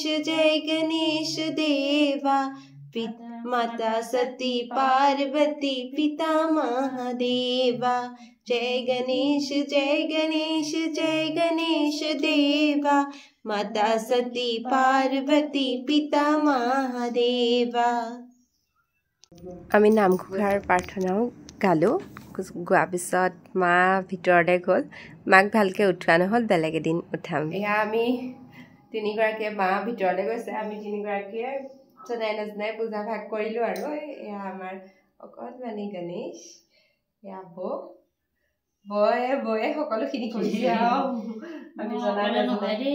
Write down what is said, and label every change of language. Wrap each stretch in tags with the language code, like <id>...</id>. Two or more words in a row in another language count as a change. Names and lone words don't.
<hi>जय गणेश देवा माता सती पार्वती पिता महादेवा जय गणेश जय गणेश जय गणेश देवा माता सती पार्वती पिता महादेवा</hi> <as>আমি নামঘোষাৰ প্ৰাৰ্থনাও গালোঁ गोৱাৰ পিছত মা ভিতৰতে গ'ল মাক ভালকে উঠোৱা নহ'ল বেলেগ এদিন উঠাম এয়া আমি তিনিগৰাকীয়ে মা ভিতৰতে গৈছে আমি তিনিগৰাকীয়ে জনাই নজনাই পূজা ভাগ কৰিলোঁ আৰু এয়া আমাৰ অকণমানি গণেশ এয়া বয়ে সকলোখিনি কৰিছে আৰু আমি জনাই নজনাই</as>